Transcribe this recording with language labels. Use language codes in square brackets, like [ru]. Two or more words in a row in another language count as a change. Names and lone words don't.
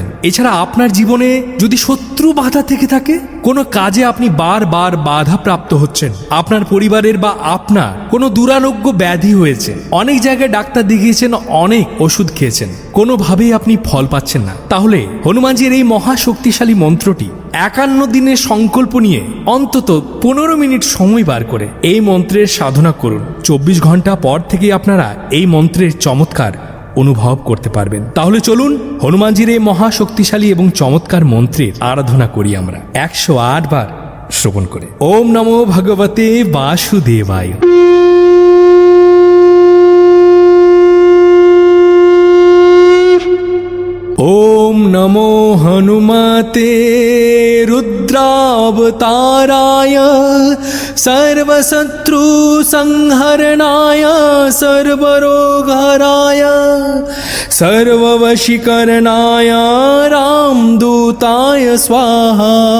[bn] এছাড়া আপনার জীবনে যদি শত্রু বাধা থেকে থাকে, কোনো কাজে আপনি বারবার বাধা প্রাপ্ত হচ্ছেন, আপনার পরিবারের বা আপনার কোনো দুরারোগ্য ব্যাধি হয়েছে, অনেক জায়গায় ডাক্তার দেখিয়েছেন, অনেক ওষুধ খেয়েছেন, কোনোভাবেই আপনি ফল পাচ্ছেন না, তাহলে হনুমানজির এই মহাশক্তিশালী মন্ত্রটি 51 দিনের সংকল্প নিয়ে অন্তত 15 মিনিট সময় বার করে এই মন্ত্রের সাধনা করুন। 24 ঘন্টা পর থেকেই আপনারা এই মন্ত্রের চমৎকার অনুভব করতে পারবেন। তাহলে চলুন হনুমানজির এই মহাশক্তিশালী এবং চমৎকার মন্ত্রের আরাধনা করি আমরা 108 বার শ্রবণ করে। [sa] ওম নমো ভগবতে বাসুদেবায়। ওম নমো হনুমতে রুদ্রাবতারায় সর্বশত্রু সংহরণায় সর্বরোগহরায় সর্ববশীকরণায় রামদূতায় স্বাহা।